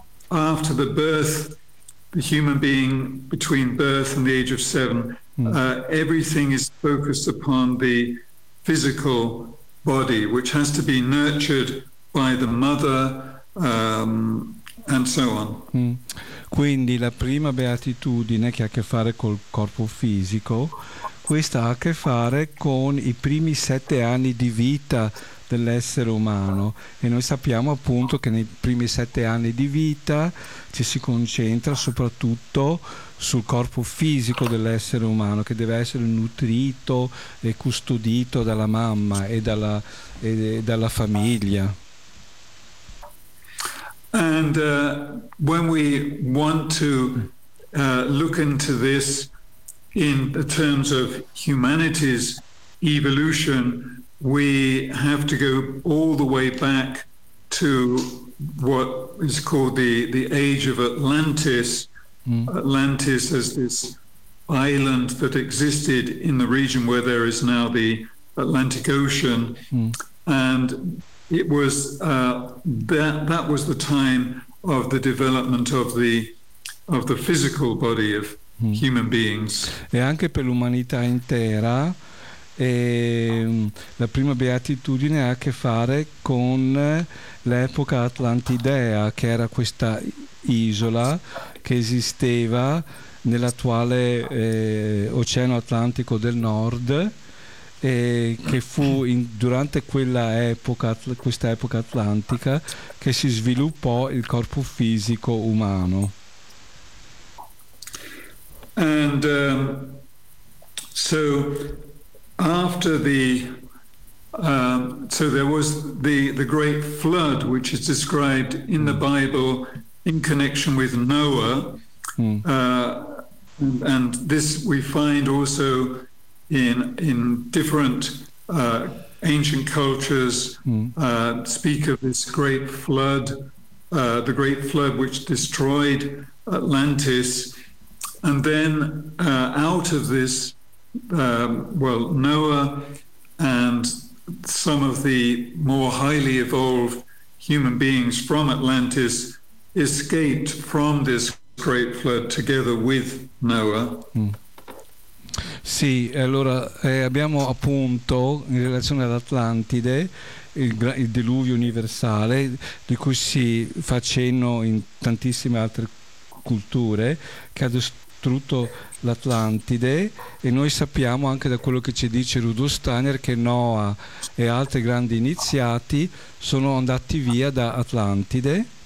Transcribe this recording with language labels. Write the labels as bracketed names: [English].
[English] After the birth, the human being between birth and the age of seven, everything is focused upon the physical body, which has to be nurtured by the mother, and so on. [Italian] Quindi la prima beatitudine che ha a che fare col corpo fisico, questa ha a che fare con i primi 7 anni di vita dell'essere umano, e noi sappiamo appunto che nei primi 7 anni di vita ci si concentra soprattutto sul corpo fisico dell'essere umano, che deve essere nutrito e custodito dalla mamma e dalla famiglia. [English] And when we want to look into this in the terms of humanity's evolution, we have to go all the way back to what is called the Age of Atlantis. Atlantis as this island that existed in the region where there is now the Atlantic Ocean. And it was that was the time of the development of the physical body of human beings. [Italian] E anche per l'umanità intera, la prima beatitudine ha a che fare con l'epoca atlantidea, che era questa isola che esisteva nell'attuale Oceano Atlantico del Nord, e che fu durante questa epoca atlantica che si sviluppò il corpo fisico umano. [English] And so after the so there was the great flood, which is described in the Bible in connection with Noah, and this we find also in different ancient cultures, speak of this great flood, the great flood which destroyed Atlantis. And then out of this, Noah and some of the more highly evolved human beings from Atlantis escaped from this great flood together with Noah. [Italian] Sì, allora abbiamo appunto in relazione all'Atlantide il diluvio universale, di cui si fa cenno in tantissime altre culture, che ha distrutto l'Atlantide, e noi sappiamo anche da quello che ci dice Rudolf Steiner che Noah e altri grandi iniziati sono andati via da Atlantide.